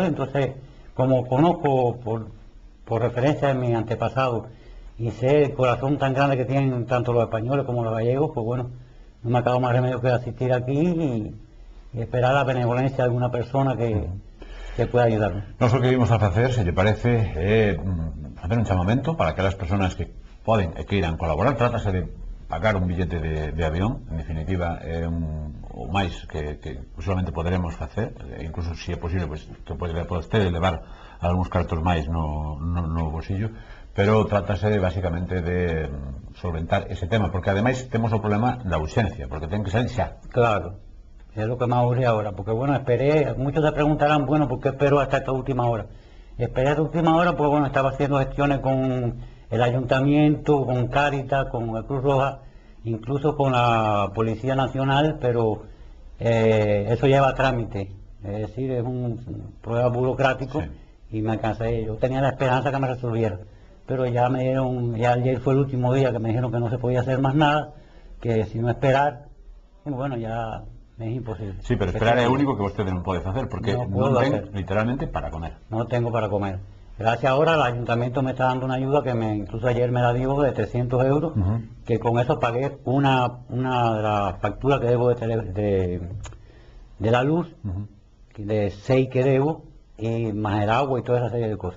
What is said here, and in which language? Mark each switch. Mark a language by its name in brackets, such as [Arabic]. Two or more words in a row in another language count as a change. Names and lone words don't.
[Spanish] Entonces, como conozco por referencia de mi antepasado y sé el corazón tan grande que tienen tanto los españoles como los gallegos, pues bueno, no me acabo más remedio que asistir aquí y esperar la benevolencia de alguna persona que pueda ayudarme. [Galician] Nós o que vimos a facer, se lle parece, é facer un chamamento para que as personas que poden e queiran colaborar. Trátase de pagar un billete de avión, en definitiva é o máis que solamente poderemos facer, incluso se é posible pues, que pode levar algúns cartos máis no bolsillo, pero trátase basicamente de solventar ese tema, porque ademais temos o problema da urxencia, porque ten que salir xa. [Spanish] Claro, es lo que más urge ahora, porque bueno, esperé, muchos se preguntarán, bueno, ¿por qué espero hasta esta última hora? Esperé hasta última hora porque bueno, estaba haciendo gestiones con el ayuntamiento, con Cáritas, con la Cruz Roja, incluso con la Policía Nacional, pero eso lleva trámite, es decir, es un problema burocrático y me cansé. Yo tenía la esperanza que me resolviera, pero ya me dieron, ya ayer fue el último día que me dijeron que no se podía hacer más nada, que si no esperar, y bueno, ya es imposible. [Galician] Sí, pero esperar é o único que vostede non pode facer, porque non ten literalmente para comer. [Spanish] No tengo para comer. Gracias ahora el ayuntamiento me está dando una ayuda que incluso ayer me la dio de 300 euros, que con eso pagué una de las facturas que debo de la luz, de 6 que debo, y más el agua y toda esa serie de cosas.